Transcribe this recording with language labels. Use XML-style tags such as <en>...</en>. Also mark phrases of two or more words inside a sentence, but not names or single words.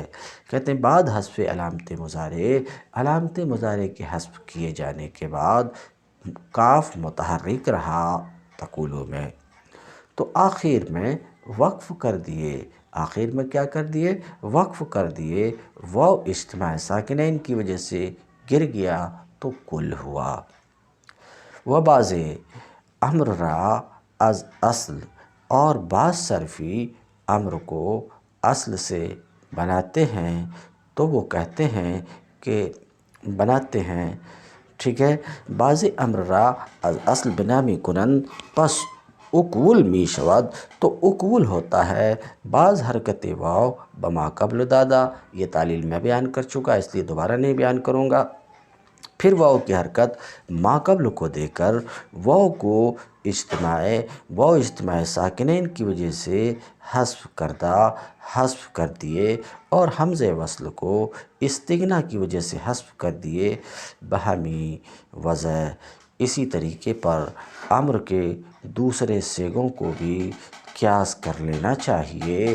<ur>کہتے ہیں</ur> <fa>بعد حذف علامت مضارع،</fa> <ur>علامت مضارع کے حذف کیے جانے کے بعد کاف متحرک رہا تقولو میں، تو آخر میں وقف کر دیے۔ آخر میں کیا کر دیے؟ وقف کر دیے۔ واو اجتماع ساکنین کی وجہ سے گر گیا تو کل ہوا۔</ur> <fa>و بعض امر را از اصل،</fa> <ur>اور بعض صرفی امر کو اصل سے بناتے ہیں تو وہ کہتے ہیں کہ بناتے ہیں، ٹھیک ہے،</ur> <fa>بعض امر را از اصل بنامی کنند پس اکول می شود،</fa> <ur>تو اکول ہوتا ہے</ur> <fa>بعض حرکت واو بما قبل دادا۔</fa> <ur>یہ تعلیل میں بیان کر چکا اس لیے دوبارہ نہیں بیان کروں گا۔ پھر واو کی حرکت ما قبل کو دے کر واو کو اجتماع ساکنین کی وجہ سے حذف کر دیے، اور حمزہ وصل کو استغنا کی وجہ سے حذف کر دیے</ur> <fa>بہمی وضع۔</fa> <ur>اسی طریقے پر امر کے دوسرے صیغوں کو بھی قیاس کر لینا چاہیے۔</ur>